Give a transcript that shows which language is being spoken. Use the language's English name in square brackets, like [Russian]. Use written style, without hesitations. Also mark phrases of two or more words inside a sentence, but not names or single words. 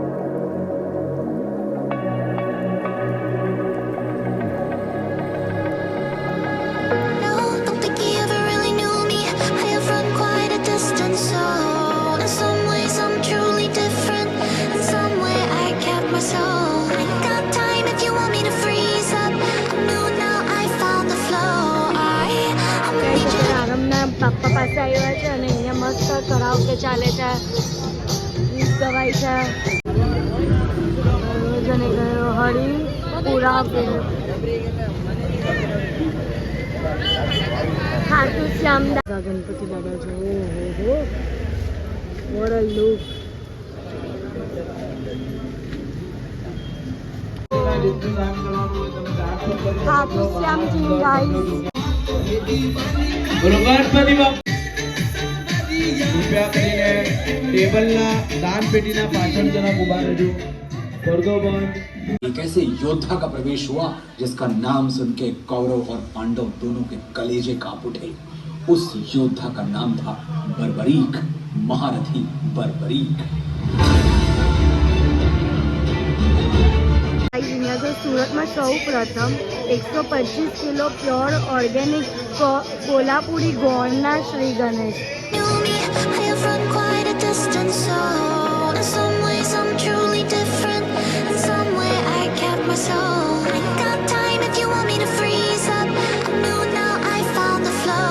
[English] No, don't think he ever really knew me. I have run quite a distance, so in some ways I'm truly different. In some way I kept my soul. I got time if you want me to freeze up. I'm new now, I found the flow. I'm [Gujarati] ગાઈઝ અત્યારે આરામના પાપ્પા પાસે આવ્યા છે અને અહીંયા મસ્ત કરાઓકે ચાલે છે ગીત ગવાય છે જને ગયો હરી પૂરા ખાટુ શ્યામ ગણપતિ દાદા જો ઓહો [English] what a look [Gujarati] ખાટુ શ્યામજી ગાઈઝ કૃપયા કરીને ટેબલના દાન પેટીના પાછળ જરા ઉભા રહેજો પડદો બંધ [Hindi] एक ऐसे योद्धा का प्रवेश हुआ जिसका नाम सुन के कौरव और पांडव दोनों के कलेजे कांप उठे। उस योद्धा का नाम था बर्बरीक महारथी बर्बरीक। [Gujarati] અહીંયા તો સુરતમાં સૌ પ્રથમ 125 કિલો [English] pure organic [Gujarati] કોલ્હાપુરી ગોળના શ્રી ગણેશ. [English] Knew me, I have run quite a distance. So in some ways I'm truly different. In some way I kept my soul. I got time if you want me to freeze up. I knew now I found the flow.